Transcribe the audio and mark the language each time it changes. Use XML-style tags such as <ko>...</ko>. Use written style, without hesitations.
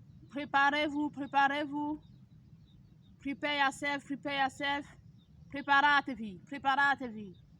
<fr>Préparez-vous, préparez-vous.</fr> <en>Prepare yourself, prepare yourself.</en> <it>Preparatevi, preparatevi.</it>